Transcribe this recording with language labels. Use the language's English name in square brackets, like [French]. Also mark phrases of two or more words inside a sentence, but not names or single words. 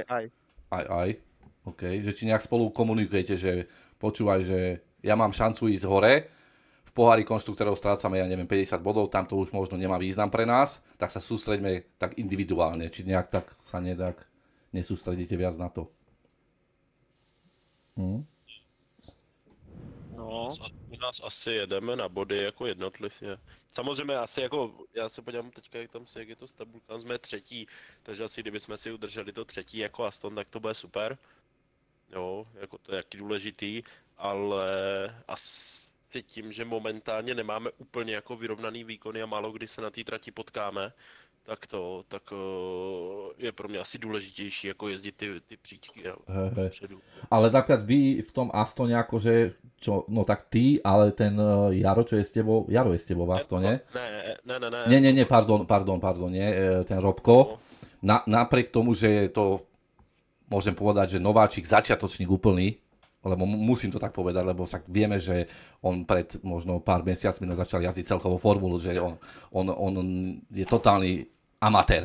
[Slovak] Aj. OK. Že či nejak spolu komunikujete, že počúvaj, že ja mám šancu ísť hore, v pohári konštruktérov strácame, ja neviem, 50 bodov, tam to už možno nemá význam pre nás, tak sa sústreďme tak individuálne, či nejak tak sa nesústredíte viac na to. No, [Czech] U nás asi jedeme na body jako jednotlivě. Samozřejmě asi jako, já se podívám teďka, jak je to s tabulkami, jsme třetí, takže asi kdybychom si udrželi to třetí jako Aston, tak to bude super. Jo, jako to je jaký důležitý, ale asi tím, že momentálně nemáme úplně jako vyrovnaný výkony a málo kdy se na té trati potkáme, tak je pro mě asi důležitější jako jezdit ty příčky předu. [Slovak] Ale napríklad vy v tom Astone akože, no tak ty, ale ten Jaro, čo je s tebou, Jaro je s tebou v Astone? [Czech] Ne. [Slovak] Nie, pardon, nie, ten Robko. Napriek tomu, že je to, môžem povedať, že nováčik, začiatočník úplný, lebo musím to tak povedať, lebo však vieme, že on pred možno pár mesiacmi začal jazdiť celkovú formulu, že on je totálny amatér.